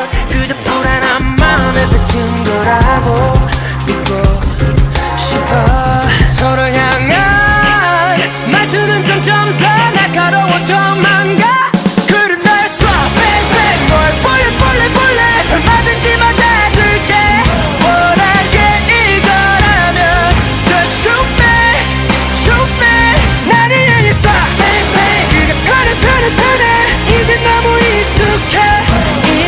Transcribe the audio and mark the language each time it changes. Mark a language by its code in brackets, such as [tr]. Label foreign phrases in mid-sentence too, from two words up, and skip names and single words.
[ko] 그저 불안한 마음에 뱉은 거라고 믿고 싶어. 서로 향한 말투는 점점 더 날카로워져만 가. 그래 날 쏴 bang 널 [en] bullet bullet bullet. [ko] 얼마든지 맞아줄게. 원한 게 이거라면 [en] just shoot me shoot me. [ko] 나를 향해 쏴 bang 그게 편해 편해 편해. 이제 너무 익숙해.